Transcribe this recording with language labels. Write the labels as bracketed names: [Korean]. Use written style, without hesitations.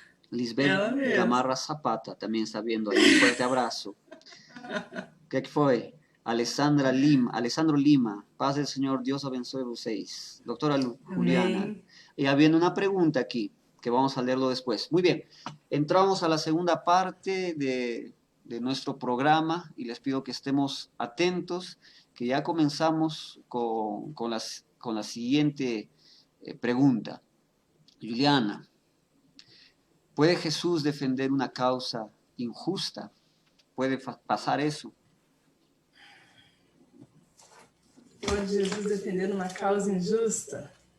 [Portuguese] Lisbeth Gamarra Zapata também está vendo aí. Um forte abraço. O que foi? [Spanish] Alessandro Lima, paz del Señor, Dios [Portuguese] abençoe vocês. [Spanish] Doctora Juliana. Y habiendo una pregunta aquí, que vamos a leerlo después. Muy bien, entramos a la segunda parte de nuestro programa y les pido que estemos atentos, que ya comenzamos con la siguiente pregunta. Juliana, ¿puede Jesús defender una causa injusta? ¿Puede pasar eso? [Portuguese] Pode Jesus defender uma causa injusta?